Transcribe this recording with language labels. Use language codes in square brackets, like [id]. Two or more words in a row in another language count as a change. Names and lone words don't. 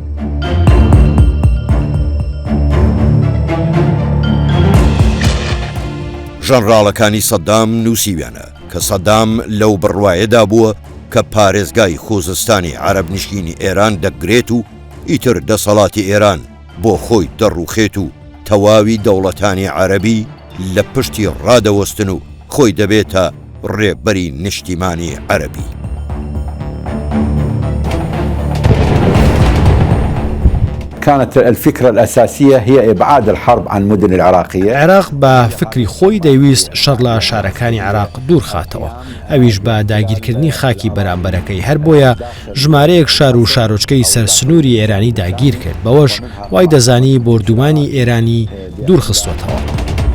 [ckb] ژەنڕاڵەکانی سەدام نووسیویانە کە سەدام لەو بڕوایەدا بووە کە پارێزگای خۆزستانی عەرەب نشینی ئێران دەگرێت و ئیتر دەسەڵاتی ئێران بۆ خۆی دەڕوخێت و تەواوی دەوڵەتانی عەرەبی لە پشتی ڕادەوەستن و خۆی دەبێتە ڕێبەری نیشتیمانی عەرەبی. [ar] كانت الفكرة الأساسية هي إبعاد الحرب عن مدن العراقية. [ckb] عێراق بە فکری خۆی دەیویست شەڕ لە شارەکانی عێراق دوور خاتەوە، ئەویش بە داگیرکردنی خاکی بەرامبەرەکەی هەر بۆیە ژمارەیەک شار و شارۆچکەی سەرسنووری ئێرانی داگیر کرد، بەوەش وای دەزانی بردومانی ئێرانی دوور خستوەتەوە.